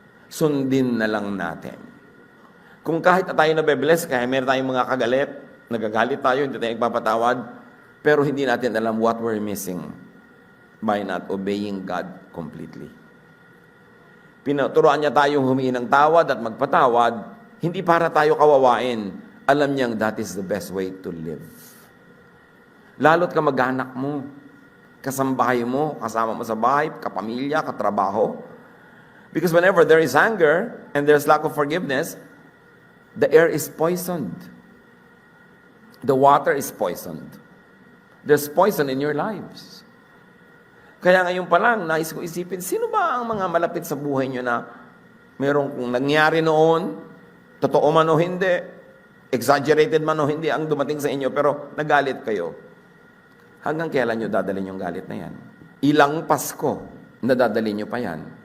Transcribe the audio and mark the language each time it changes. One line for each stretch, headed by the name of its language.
Filipino: Sundin na lang natin. Kung kahit tayo nabe-bless, kaya meron tayong mga kagalit, nagagalit tayo, hindi tayo nagpapatawad, pero hindi natin alam
English: what we're missing by not obeying God completely.
Filipino: Pinuturuan niya tayong humingi ng tawad at magpatawad, hindi para tayo kawawain. Alam niyang
English: that is the best way to live.
Filipino: Lalo't kamag-anak mo, kasambahay mo, kasama mo sa bahay, kapamilya, katrabaho.
English: Because whenever there is anger and there's lack of forgiveness, the air is poisoned. The water is poisoned. There's poison in your lives.
Filipino: Kaya ngayon pa lang, nais ko isipin, sino ba ang mga malapit sa buhay nyo na merong kung nangyari noon, totoo man o hindi, exaggerated man o hindi ang dumating sa inyo, pero nagalit kayo. Hanggang kailan nyo dadalhin yung galit na yan? Ilang Pasko na dadalhin nyo pa yan?